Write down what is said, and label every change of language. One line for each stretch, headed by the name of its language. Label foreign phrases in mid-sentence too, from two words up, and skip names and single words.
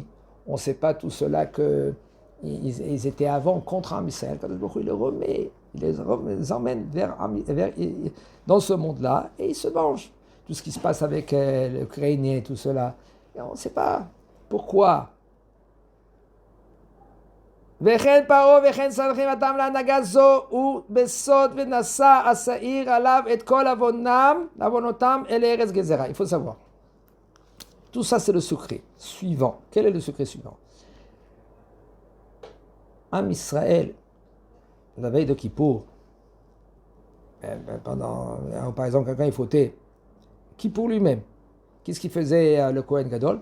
French: On ne sait pas tout cela qu'ils étaient avant contre
Hebrew: עם ישראל.
French: Quand il les remet, il les emmène dans ce monde-là et ils se vengent. Tout ce qui se passe avec l'Ukrainien et tout cela. Et on ne sait pas pourquoi.
Hebrew: וכן פרעה וכן סנחריב אתם להנהגה זו ובסוד ונשא השעיר עליו את כל עוונותם אל ארץ גזרה.
French: Il faut savoir. Tout ça c'est le secret suivant. Quel est le secret suivant?
Hebrew: עם ישראל,
French: la veille de Kippour, par exemple quelqu'un il fautait, Kippour lui-même, qu'est-ce qu'il faisait le
Hebrew: כהן גדול?